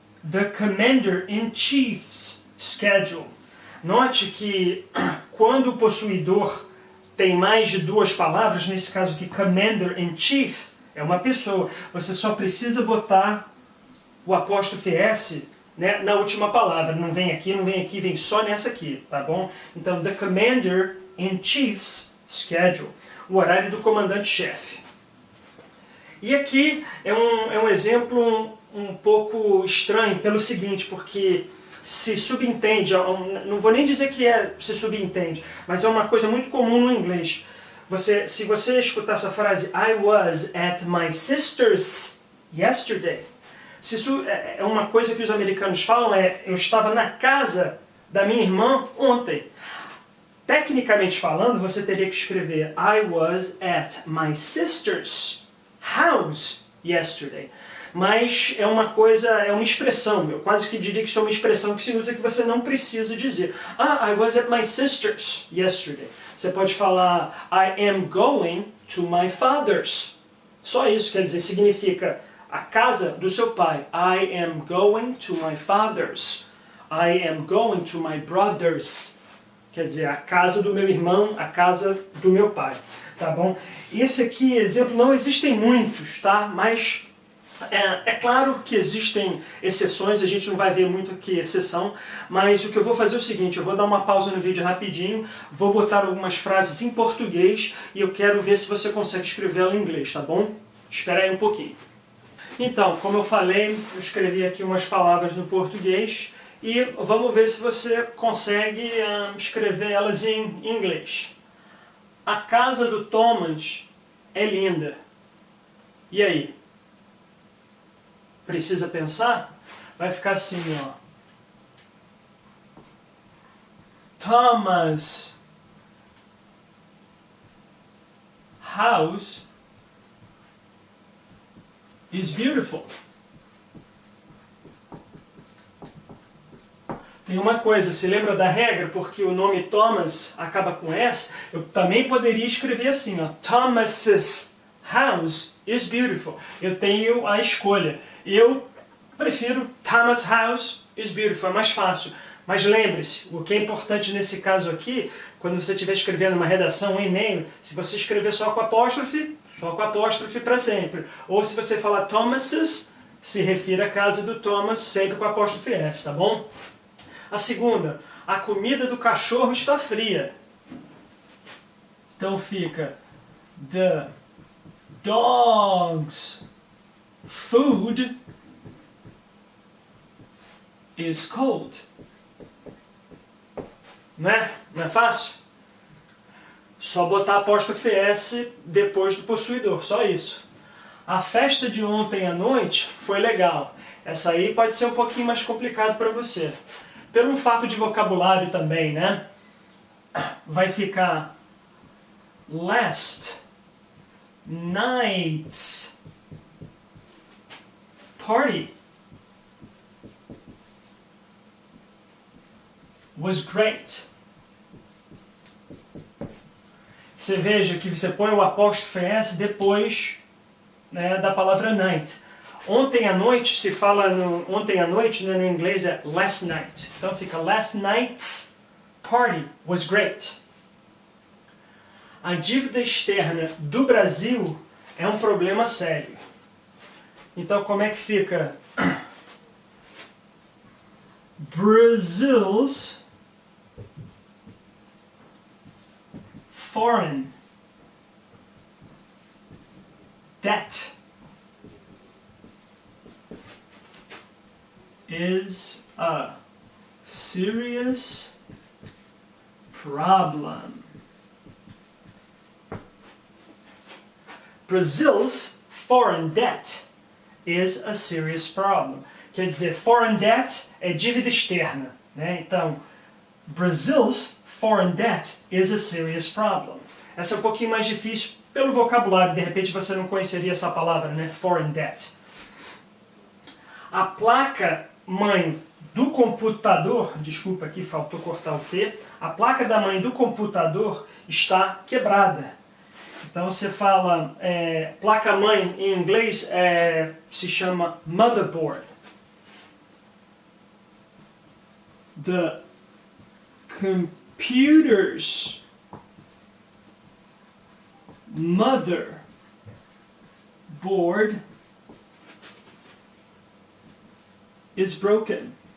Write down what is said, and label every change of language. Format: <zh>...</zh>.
<en>The Commander-in-Chief's schedule.</en> <pt>Note que quando o possuidor tem mais de 2 palavras, nesse caso aqui, Commander-in-Chief, é uma pessoa. Você só precisa botar o apóstrofe S na última palavra. Não vem aqui, vem só nessa aqui, tá bom? Então,</pt> <en>The Commander-in-Chief's schedule.</en> <pt>O horário do comandante-chefe. E aqui é um exemplo um pouco estranho pelo seguinte, porque se subentende, não vou nem dizer que se subentende, mas é uma coisa muito comum no inglês. Se você escutar essa frase,</pt> <en>I was at my sister's yesterday,</en> <pt>se isso é uma coisa que os americanos falam, eu estava na casa da minha irmã ontem. Tecnicamente falando, você teria que escrever</pt> <en>I was at my sister's house yesterday.</en> <pt>mas é uma coisa, é uma expressão. Eu quase que diria que isso é uma expressão que se usa que você não precisa dizer.</pt> <en>I was at my sister's yesterday.</en> <pt>Você pode falar</pt> <en>I am going to my father's.</en> <pt>Só isso, quer dizer, significa a casa do seu pai.</pt> <en>I am going to my father's. I am going to my brother's.</en> <pt>Quer dizer, a casa do meu irmão, a casa do meu pai. Tá bom? Esse aqui, exemplo, não existem muitos, tá? Mas é claro que existem exceções, a gente não vai ver muito aqui exceção, mas o que eu vou fazer é o seguinte, eu vou dar uma pausa no vídeo rapidinho, vou botar algumas frases em português e eu quero ver se você consegue escrevê-la em inglês, tá bom? Espera aí um pouquinho. Então, como eu falei, eu escrevi aqui umas palavras no português e vamos ver se você consegue escrever elas em inglês. A casa do Thomas é linda. E aí? Precisa pensar? Vai ficar assim, ó.</pt> <en>Thomas' house is beautiful.</en> <pt>Tem uma coisa, se lembra da regra? Porque o nome Thomas acaba com S, eu também poderia escrever assim, ó.</pt> <en>Thomas's house is beautiful.</en> <pt>Eu tenho a escolha. Eu prefiro</pt> <en>Thomas' house is beautiful,</en> <pt>é mais fácil. Mas lembre-se, o que é importante nesse caso aqui, quando você estiver escrevendo uma redação, um e-mail, se você escrever só com apóstrofe para sempre. Ou se você falar Thomas's, se refira à casa do Thomas, sempre com apóstrofe S, tá bom? A segunda, a comida do cachorro está fria. Então fica</pt> <en>the dog's food is cold.</en> <pt>Não é? Não é fácil? Só botar apóstrofe S depois do possuidor, só isso. A festa de ontem à noite foi legal. Essa aí pode ser um pouquinho mais complicado para você. Pelo fato de vocabulário também, né? Vai ficar</pt> <en>last night's party was great.</en> <pt>Você veja que você põe o apóstrofe S depois, né, da palavra night. Ontem à noite se fala ontem à noite, né, no inglês é last night. Então fica</pt> <en>last night's party was great.</en> <pt>A dívida externa do Brasil é um problema sério. Então como é que fica?</pt> <en>Brazil's foreign debt is a serious problem. Brazil's foreign debt is a serious problem.</en> <pt>Quer dizer, foreign debt é dívida externa, né? Então,</pt> <en>Brazil's foreign debt is a serious problem.</en> <pt>Essa é um pouquinho mais difícil pelo vocabulário, de repente você não conheceria essa palavra, né? Foreign debt. A placa mãe do computador, desculpa aqui, faltou cortar o T, a placa da mãe do computador está quebrada. Então você fala, placa mãe em inglês se chama motherboard.</pt> <en>The computer's motherboard is broken.</en>